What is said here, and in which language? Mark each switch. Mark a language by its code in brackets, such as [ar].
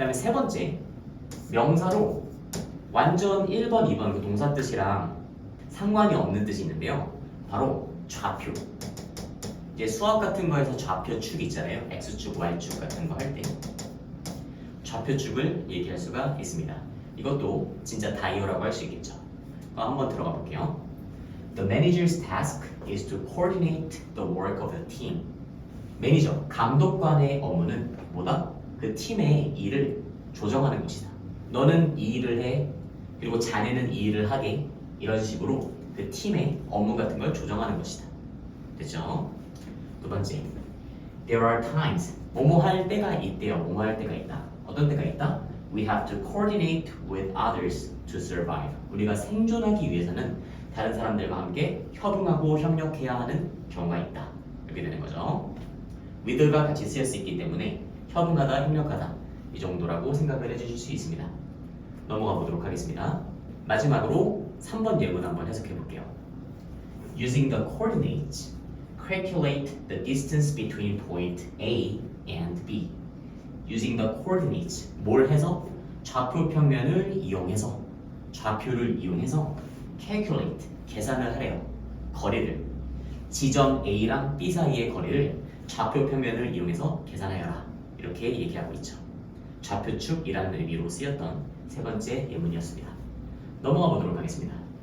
[ko] 다음에 세 번째, 명사로 완전 1번, 2번 그 동사 뜻이랑 상관이 없는 뜻이 있는데요. 바로 좌표. 이제 수학 같은 거에서 좌표축 있잖아요. X축, Y축 같은 거 할 때 좌표축을 얘기할 수가 있습니다. 이것도 진짜 다이어라고 할 수 있겠죠. 한번 들어가 볼게요. [en] The manager's task is to coordinate the work of the team. [ko] 매니저, 감독관의 업무는 뭐다? 그 팀의 일을 조정하는 것이다. 너는 이 일을 해, 그리고 자네는 이 일을 하게. 이런 식으로 그 팀의 업무 같은 걸 조정하는 것이다. 됐죠? 두 번째, [en] there are times, [ko] 뭐뭐 할 때가 있대요. 뭐뭐 할 때가 있다. 어떤 때가 있다? [en] We have to coordinate with others to survive. [ko] 우리가 생존하기 위해서는 다른 사람들과 함께 협응하고 협력해야 하는 경우가 있다. 이렇게 되는 거죠. with가 같이 쓰일 수 있기 때문에 협응하다, 협력하다 이 정도라고 생각을 해주실 수 있습니다. 넘어가 보도록 하겠습니다. 마지막으로 3번 예문 한번 해석해 볼게요. [en] Using the coordinates, calculate the distance between point A and B. Using the coordinates, [ko] 뭘 해서? 좌표 평면을 이용해서, 좌표를 이용해서 calculate, 계산을 하래요. 거리를, 지점 A랑 B 사이의 거리를 좌표 평면을 이용해서 계산하여라. 이렇게 얘기하고 있죠. 좌표축이라는 의미로 쓰였던 세 번째 예문이었습니다. 넘어가 보도록 하겠습니다.